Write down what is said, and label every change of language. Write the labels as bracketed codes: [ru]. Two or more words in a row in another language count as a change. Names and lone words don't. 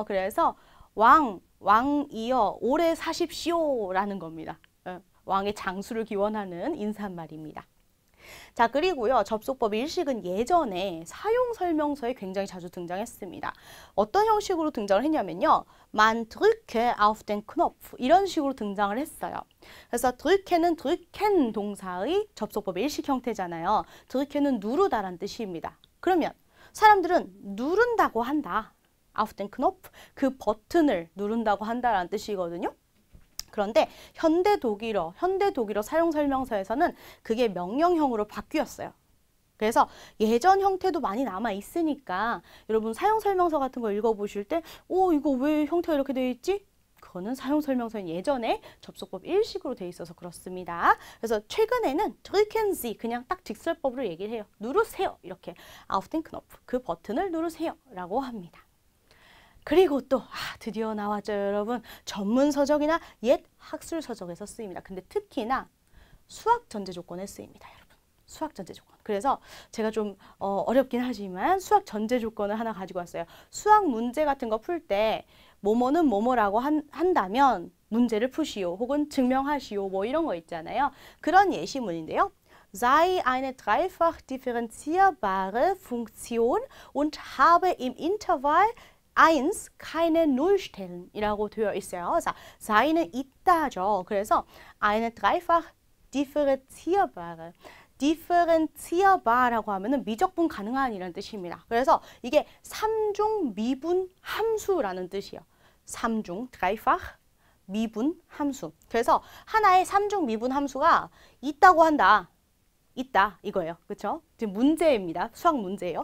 [ko] 그래서 왕이여 오래 사십시오라는 겁니다. 왕의 장수를 기원하는 인사말입니다. 자, 그리고요. 접속법 일식은 예전에 사용 설명서에 굉장히 자주 등장했습니다. 어떤 형식으로 등장을 했냐면요. [de] Man drücke auf den Knopf 이런 식으로 등장을 했어요. [ko] 그래서 drücke는 drücken 동사의 접속법 일식 형태잖아요. drücke는 누르다란 뜻입니다. 그러면 사람들은 누른다고 한다. [de] auf den Knopf [ko] 그 버튼을 누른다고 한다라는 뜻이거든요. 그런데 현대 독일어 사용 설명서에서는 그게 명령형으로 바뀌었어요. 그래서 예전 형태도 많이 남아 있으니까 여러분 사용 설명서 같은 거 읽어보실 때 이거 왜 형태가 이렇게 되어 있지? 그거는 사용 설명서는 예전에 접속법 일식으로 되어 있어서 그렇습니다. 그래서 최근에는 [de] drücken Sie [ko] 그냥 딱 직설법으로 얘기를 해요. 누르세요. 이렇게 [de] auf den Knopf [ko] 그 버튼을 누르세요 라고 합니다. 그리고 또 드디어 나왔죠, 여러분. 전문 서적이나 옛 학술 서적에서 쓰입니다. 근데 특히나 수학 전제 조건에 쓰입니다, 여러분. 수학 전제 조건. 그래서 제가 좀 어렵긴 하지만 수학 전제 조건을 하나 가지고 왔어요. 수학 문제 같은 거 풀 때 뭐뭐는 뭐뭐라고 한다면 문제를 푸시오 혹은 증명하시오 뭐 이런 거 있잖아요. 그런 예시문인데요. [de] sei eine dreifach differenzierbare Funktion und habe im Interval 1 keine Nullstellen 이라고 되어 있어요. [ko] 그래서 sei는 있다죠. 그래서 [de] eine dreifach differenzierbare [ko] differenzierbar라고 하면은 미적분 가능한 이라는 뜻입니다. 그래서 이게 3중 미분 함수라는 뜻이에요. 3중 dreifach 미분 함수. 그래서 하나의 3중 미분 함수가 있다고 한다. 있다 이거예요. 그렇죠? 지금 문제입니다. 수학 문제예요.